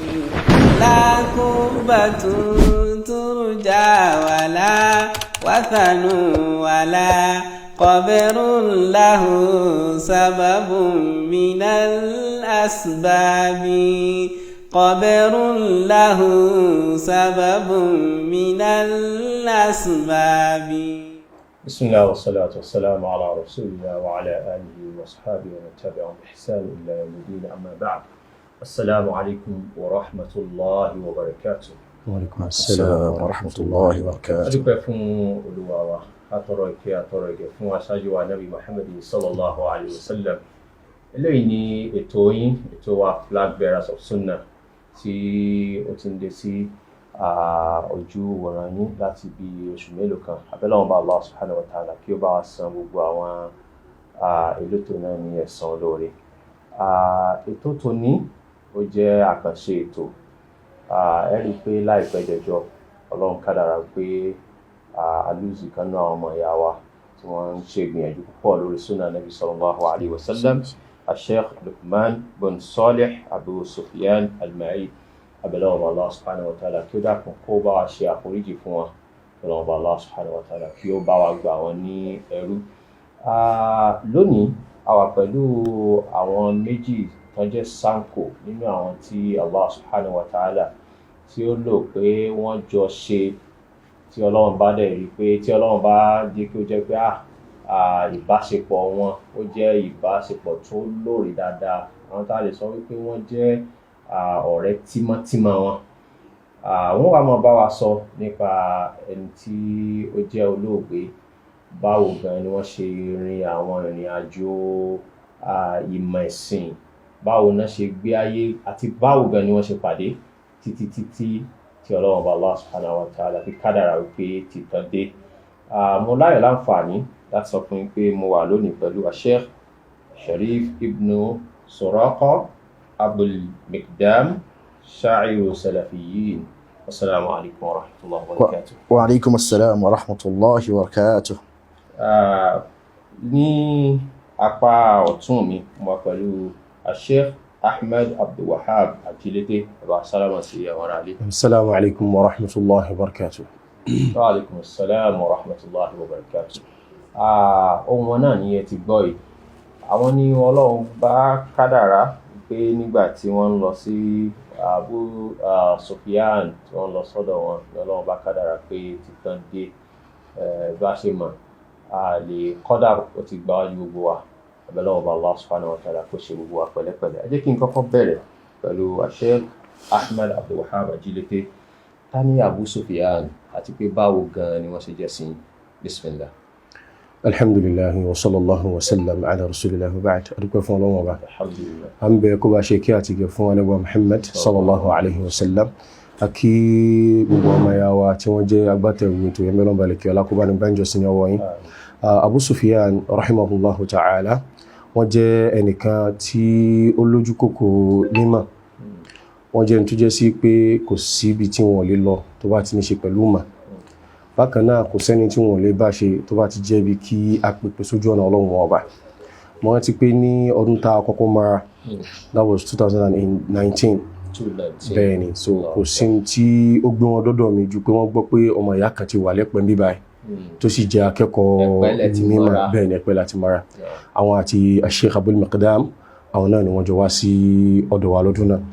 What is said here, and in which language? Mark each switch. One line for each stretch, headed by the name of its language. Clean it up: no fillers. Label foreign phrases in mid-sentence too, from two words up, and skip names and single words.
Arabic: لا قربة ترجى ولا وثن ولا قبر له سبب من الأسباب قبر له سبب من الأسباب. بسم الله والصلاة والسلام على رسول الله وعلى آله وصحبه ومن تبعهم بإحسان إلى يوم الدين. أما بعد، السلام عليكم ورحمة الله وبركاته. وعليكم السلام ورحمة الله وبركاته.
Yoruba: adúpẹ́ fún Olúwa wa, atọrọ ìkẹ́ atọrọ ìgẹ̀ fún aṣáájú wa Nabi Muhammad
Arabic: صلى الله عليه وسلم.
Yoruba: Eléyìí ni ètò yín, ètò wa Flag Bearers of Sunnah, tí ó ti ń dé sí ojú wòran yín láti bí oṣù mélòó kan. Abẹ́lọ́wọ́n bá
Arabic: الله سبحانه وتعالى
Yoruba: kí ó bá wa san gbogbo àwọn elétò náà ní ẹ̀san olóore. Ètò tòní ó jẹ́ àkànṣe ètò. Ẹ rí i pé láìpẹ́ jọjọ Ọlọ́run kádàrá pé alúzi kan náà ọmọ ìyá wa tí wọ́n ń ṣe ìgbìyànjú púpọ̀ lórí sunnah Nabi
Arabic: صلى الله عليه وسلم,
Yoruba: Sheikh Luqman bin Salih Abu Sufyan Al-Ma'i. Abẹ́lọ́wọ́n
Arabic: الله سبحانه وتعالى
Yoruba: kí ó dákun kó bá wa ṣe àforíjì fún wọn. Abẹ́lọ́wọ́n
Arabic: الله سبحانه وتعالى
Yoruba: kí ó bá wa gbà wọ́n ní ẹrú. Lónìí a wà pẹ̀lú àwọn méjì tó jẹ́ sanko nínú àwọn tí
Arabic: الله سبحانه وتعالى
Yoruba: tí ó lò pé wọ́n jọ ṣe, tí Ọlọ́run bá dẹ̀ rí pé tí Ọlọ́run bá jẹ́ kí ó jẹ́ pé ìbáṣepọ̀ wọn ó jẹ́ ìbáṣepọ̀ tó lóore dáadáa. Àwọn tá a lè sọ wípé wọ́n jẹ́ ọ̀rẹ́ tímọ́tímọ́ wọn. Wọ́n wá máa bá wa sọ nípa ẹni tí ó jẹ́ olóògbé, báwo gan ni wọ́n ṣe rin àwọn ìrìn àjò ìmọ̀ ẹ̀sìn, báwo náà ṣe gbé ayé, àti báwo gan ni wọ́n ṣe pàdé títí tí Ọlọ́run bá
Arabic: الله سبحانه وتعالى
Yoruba: fi kádàrá wípé títàn dé. Mo láyọ̀ láǹfààní láti sọ fún yín pé mo wà lónìí pẹ̀lú Sheikh Sharif ibn Suraqa Abul Miqdam,
Arabic: شاعر السلفيين. السلام عليكم ورحمة الله وبركاته. وعليكم السلام ورحمة الله وبركاته.
Yoruba: Ní apá ọ̀tún mi, mo wà pẹ̀lú Sheikh Ahmed Abdul Wahab Ajilete.
Arabic: السلام عليكم. السلام عليكم ورحمة الله وبركاته. وعليكم السلام ورحمة الله وبركاته.
Yoruba: Ohun wọn náà ni ẹ ti gbọ́ yìí. Àwọn ni Ọlọ́run bá kádàrá pé nígbà tí wọ́n ń lọ sí Abu Sufyan, tí wọ́n lọ sọ́dọ̀ wọn, Ọlọ́run bá kádàrá pé títàn dé. Bá ṣe mọ̀, lè kọ́dà ó ti gbà wájú gbogbo wa. Abẹ́lọ́wọ́
Arabic: الله سبحانه وتعالى
Yoruba: kó ṣe gbogbo wa pẹ̀lẹ́pẹ̀lẹ́. Ẹ jẹ́ kí n kọ́kọ́ bẹ̀rẹ̀ pẹ̀lú Sheikh Ahmed Abdul Wahab Ajilete. Ta ni Abu Sufyan àti pé báwo gan ni wọ́n ṣe jẹ́ sí? Bismillah.
Arabic: الحمد لله وصلى الله وسلم على رسول الله وبعد.
Yoruba: Adúpẹ́ fún Ọlọ́run Ọba. Alhamdulillah. A ń bẹ kó bá ṣe kí àti gẹ̀ fún Ànábì Muhammad
Arabic: صلى الله عليه وسلم.
Yoruba: A kí gbogbo ọmọ ya wa tí wọ́n jẹ́ agbátẹrù ètò yẹn mẹ́lọ́n balẹ̀ kí ọlákùbá ní bánjọ sí ní ọwọ́ yín. Abu Sufyan
Arabic: رحمه الله تعالى,
Yoruba: wọ́n jẹ́ ẹnìkan tí ó lójú kòkòrò mímọ̀. Wọ́n jẹ́ ẹni tó jẹ́ sí pé kò síbi tí wọ́n lè lọ tó bá ti ní ṣe pẹ̀lú mà. Bákan náà kò sẹ́ni tí wọ́n lè bá ṣe tó bá ti jẹ́ bí kí a pèpè sójú ọ̀nà Ọlọ́run Ọba. Mo rántí pé ní ọdún tá a kọ́kọ́ mara,
English: that was 2019.
Yoruba: Bẹ́ẹ̀ ni, so kò sí tí ó gbé wọn dọ́dọ̀ mi ju pé wọ́n gbọ́ pé ọmọ ìyá kan ti wà lẹ́pẹ́ ń bí báyìí tó sì jẹ́ akẹ́kọ̀ọ́ mímọ̀. Bẹ́ẹ̀ ni, Ẹ̀pẹ́ láti mara. Àwọn àti Sheikh Abul Miqdam, àwọn náà ni wọ́n jọ wá sí ọ̀dọ̀ wa lọ́dún náà.